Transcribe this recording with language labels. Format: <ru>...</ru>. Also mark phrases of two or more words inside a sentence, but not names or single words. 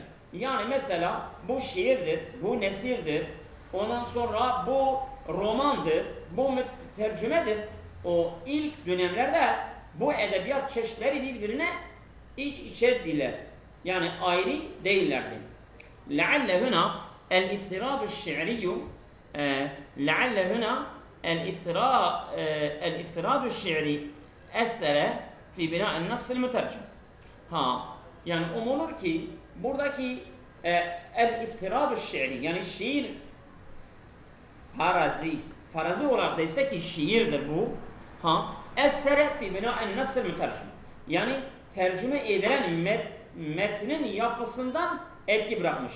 <tr>Yani mesela bu şiirdir, bu nesirdir, ondan sonra bu romandır, bu tercümedir. O ilk dönemlerde bu edebiyat çeşitleri birbirine iç içerdiler. Yani ayrı değillerdi.</tr> <ar>لعل هنا الافتراض الشعري لعل هنا الافتراض الشعري أثر في بناء النص المترجم.</ar> <tr>Yani umulur ki buradaki el-iftirad-ı şiiri yani şiir farazi olarak değilse ki şiirdir bu.</tr> <ar>أثر في بناء النص المترجم.</ar> <tr>Yani tercüme edilen metnin yapısından etki bırakmıştır.</tr>